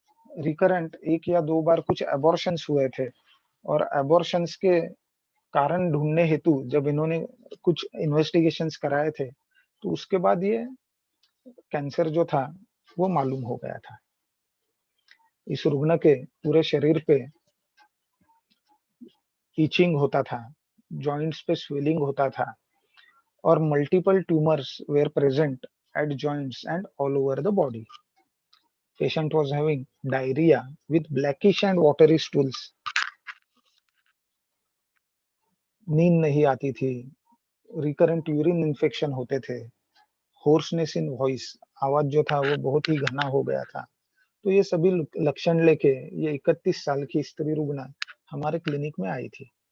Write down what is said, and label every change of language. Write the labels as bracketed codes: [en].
[hi] Recurrent 1 या 2 बार कुछ abortions हुए थे और एबॉर्शंस के कारण ढूंढने हेतु जब इन्होंने कुछ इन्वेस्टिगेशंस कराए थे तो उसके बाद ये कैंसर जो था वो मालूम हो गया था। इस रुग्ण के पूरे शरीर पे इचिंग होता था, जॉइंट्स पे स्वेलिंग होता था और [en] Multiple tumours were present at joints and all over the body. Patient was having diarrhea with blackish and watery stools. [hi] नींद नहीं आती थी, रिकरेंट यूरिन इन्फेक्शन होते थे, [en] hoarseness in voice, [hi] आवाज जो था वो बहुत ही घना हो गया था। तो ये सभी लक्षण लेके ये 31 साल की स्त्री रुग्ण हमारे क्लिनिक में आई थी।